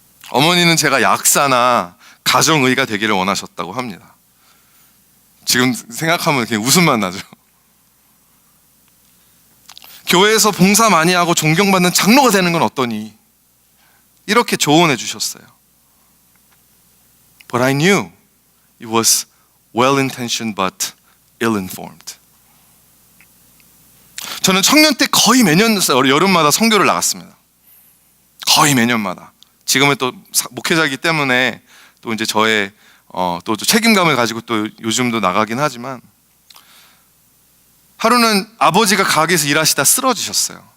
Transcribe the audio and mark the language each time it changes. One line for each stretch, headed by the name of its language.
Korean: 어머니는 제가 약사나 가정의가 되기를 원하셨다고 합니다. 지금 생각하면 그냥 웃음만 나죠. 교회에서 봉사 많이 하고 존경받는 장로가 되는 건 어떠니? 이렇게 조언해 주셨어요.
English: But I knew it was well-intentioned but ill-informed.
Korean: 저는 청년 때 거의 매년 여름마다 선교를 나갔습니다. 거의 매년마다. 지금은 또 목회자이기 때문에 또 이제 저의 또 책임감을 가지고 또 요즘도 나가긴 하지만, 하루는 아버지가 가게에서 일하시다 쓰러지셨어요.